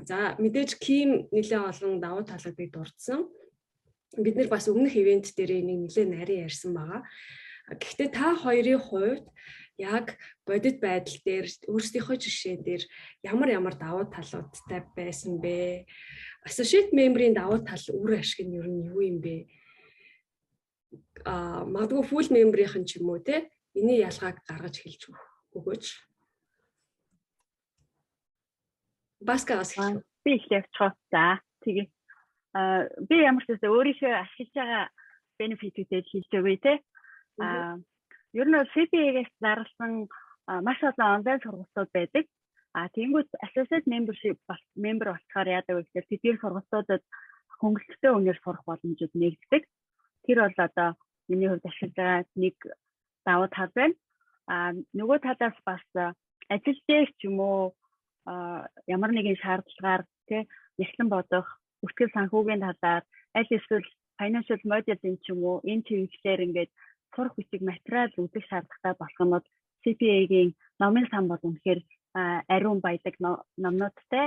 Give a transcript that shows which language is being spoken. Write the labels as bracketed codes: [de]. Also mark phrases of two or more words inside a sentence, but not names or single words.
[mn] За мэдээж Ким нэлээд олон давуу талуудыг дурдсан. Бид нэр бас өмнөх ивент дээр нэг нэлээд нарийн ярьсан байгаа. Гэхдээ та хоёрын хувьд яг бодит байдал дээр өөрсдийнхөө жишээ дээр ямар давуу талуудтай байсан бэ? [en] Associate member- [mn] ийн давуу тал үр ашиг нь ер нь юу юм бэ? Магадгүй [en] full member- [mn] ийн ч юм уу те энэ ялгааг гаргаж хэлж өгөөч. Баскаас би их явчихсан. За тэгээ би ямар ч үсэ өөрийнхөө ашиглаж байгаа бенефитүүдээ хэлж өгье те. Ер нь CPA-гээс зарласан маш олон онлайн сургалтууд байдаг. Тэнгүүд [en] associate membership member [mn] болохоор яадаг вэ гэхээр тэдгээр сургалтуудад хөнгөлөлттэй үнээр сурах боломжууд нэгддэг. Тэр бол одоо миний хувьд ашиглаж байгаа нэг давуу тал байна. Нөгөө талаас бас ажил дээр ч юм уу ямар нэгэн шаардлагаар тий Нягтлан бодох, бүртгэл санхүүгийн талаар аль эсвэл [en] financial model- [mn] ийн ч юм уу энэ чиглэлээр ингээд сурах бичиг материал үзэх шаардлагатай болох нь CPA-гийн номын сан бол үнэхээр ариун баялаг номнуудтай.